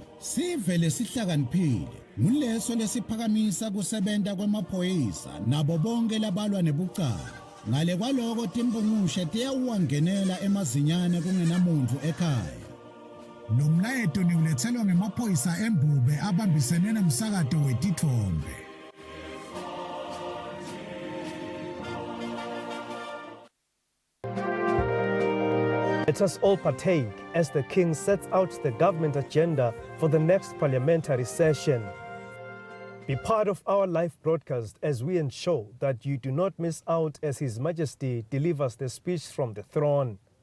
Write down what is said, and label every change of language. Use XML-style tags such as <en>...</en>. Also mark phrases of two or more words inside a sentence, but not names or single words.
<ss>Sive lesihlakaniphile nguleso lesiphakamisa kusebenta kwemaphoyisa nabo bonke labalwa nebucala. Ngale kwaloko timbungushe tiyawuwangenela emazinyane kungenamuntu ekhaya. Nomlayeto niulethelwa ngemaphoyisa embube abambisene nomsakato wetithombe.</ss> <en>Let us all partake as the King sets out the government agenda for the next parliamentary session. Be part of our live broadcast as we ensure that you do not miss out as His Majesty delivers the speech from the throne.</en>